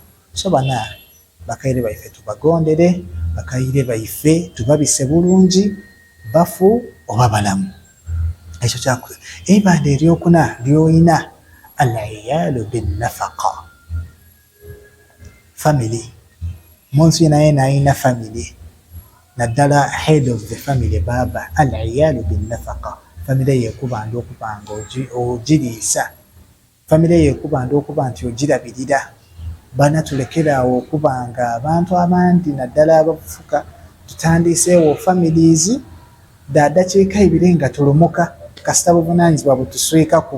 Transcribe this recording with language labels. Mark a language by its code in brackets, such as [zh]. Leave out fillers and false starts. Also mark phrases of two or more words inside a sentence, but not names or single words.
[lg] So bana bakaire baife tubagondere, bakaire baife tubabise bulungi bafu oba balamu. Ekyo kyakwe eibanda eryokuna lyoyina [ar] العيال بالنفقة, [lg] family. Munsi naye nayina family, naddala [en] head of the family [lg] baba. [ar] العيال بالنفقة, [lg] family yekubanda okubanga ogiriisa, family yekubanda okuba nti ogirabirira. Bana tulekeraawo okubanga abantu abandi naddala abafuka tutandiiseewo families daddakiika ibiri nga tulumuka kasita buvunaanyizibwa butuswikaku.